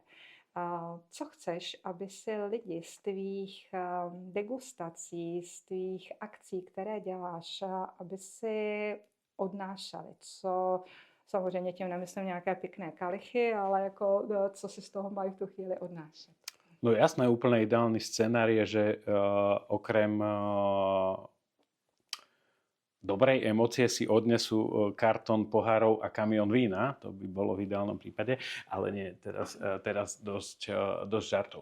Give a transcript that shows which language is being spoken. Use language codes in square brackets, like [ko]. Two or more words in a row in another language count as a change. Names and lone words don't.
[cs] Co chceš, aby si lidi z tvých degustací, z tvých akcí, které děláš, aby si odnášali? Co, samozřejmě tím nemyslím nějaké pěkné kalichy, ale jako, co si z toho mají v tu chvíli odnášet? [sk] No jasné, úplne ideálny scenár je, že okrem dobrej emócie si odnesú kartón pohárov a kamión vína, to by bolo v ideálnom prípade, ale nie, teraz dosť žartov.